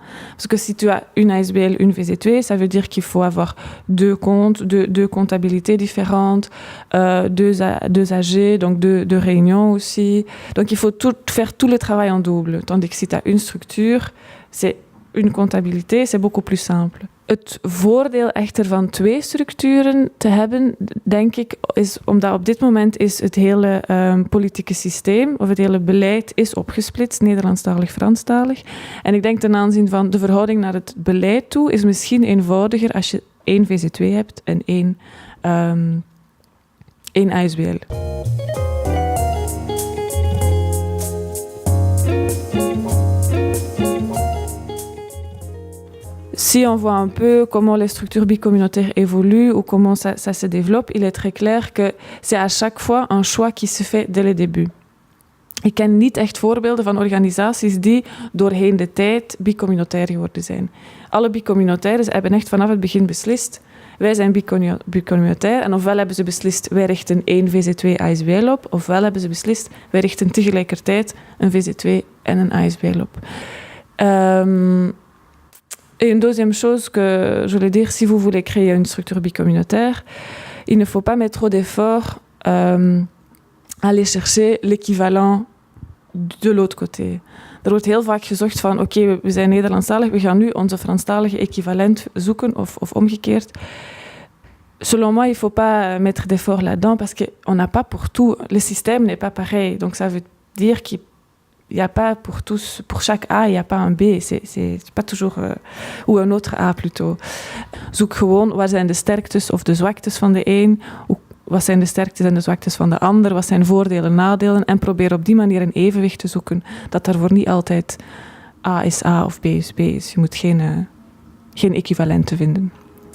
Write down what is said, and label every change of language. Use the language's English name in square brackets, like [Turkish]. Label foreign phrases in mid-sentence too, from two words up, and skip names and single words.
[French] Parce que si tu as une ASBL, une VZ2, ça veut dire qu'il faut avoir deux comptes, deux comptabilités différentes, deux AG, donc deux réunions aussi. Donc il faut faire tout le travail en double. Tandis que si tu as une structure, c'est une comptabilité, c'est beaucoup plus simple. [Dutch] Het voordeel echter van twee structuren te hebben, denk ik, is omdat op dit moment is het hele politieke systeem of het hele beleid is opgesplitst, Nederlandstalig, Franstalig. En ik denk ten aanzien van de verhouding naar het beleid toe is misschien eenvoudiger als je één VZ2 hebt en één ASBL. [French] Si on voit un peu comment les structures bicommunautaires évoluent ou comment ça se développe, il est très clair que c'est à chaque fois un choix qui se fait dès le début. [Dutch] Ik ken niet echt voorbeelden van organisaties die doorheen de tijd bicommunautair geworden zijn. Alle bicommunautaires hebben echt vanaf het begin beslist, wij zijn bicommunautair en ofwel hebben ze beslist, wij richten één VZ2 ASBL op, ofwel hebben ze beslist, wij richten tegelijkertijd een VZ2 en een ASBL op. [French] Et une deuxième chose que je voulais dire, si vous voulez créer une structure bicommunautaire, il ne faut pas mettre trop d'efforts à aller chercher l'équivalent de l'autre côté. [Dutch] Er wordt heel vaak gezocht van, oké, we zijn Nederlandstalig, we gaan nu onze Franstalige equivalent zoeken, of omgekeerd. [French] Selon moi, il ne faut pas mettre d'efforts là-dedans, parce qu'on n'a pas pour tout, le système n'est pas pareil. Donc ça veut dire qu'il n'y a pas pour tous, pour chaque A, il n'y a pas un B. C'est pas toujours, ou een autre A plutôt. [Dutch] Zoek gewoon, waar zijn de sterktes of de zwaktes van de een? Wat zijn de sterktes en de zwaktes van de ander? Wat zijn voordelen en nadelen? En probeer op die manier een evenwicht te zoeken. Dat daarvoor niet altijd A is A of B is B is. Je moet geen equivalenten vinden.